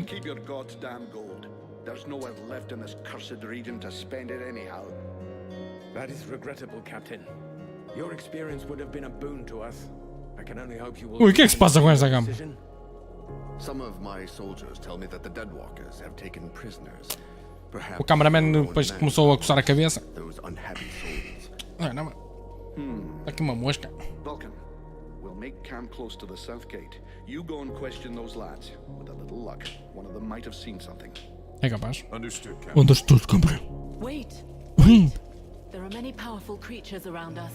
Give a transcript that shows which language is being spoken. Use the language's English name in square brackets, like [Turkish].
[English] You can keep your goddamn gold. There's nowhere left in this cursed region to spend it anyhow. That is regrettable, Captain. Your experience would have been a boon to us. I can only hope you will. [Portuguese] Ui, o que é que se passa com esta gama? [English] Some of my soldiers tell me that the Deadwalkers have taken prisoners. Perhaps [Portuguese] O cameraman depois começou a coçar a cabeça. [English] those unhappy souls. [Portuguese] Não. Aqui uma mosca. [English] Vulcan, we'll make camp close to the south gate. You go and question those lads. With a little luck, one of them might have seen something. [Portuguese] É capaz. [English] Understood, Captain. Understood, [Portuguese] campeão. [English] Wait. There are many powerful creatures around us.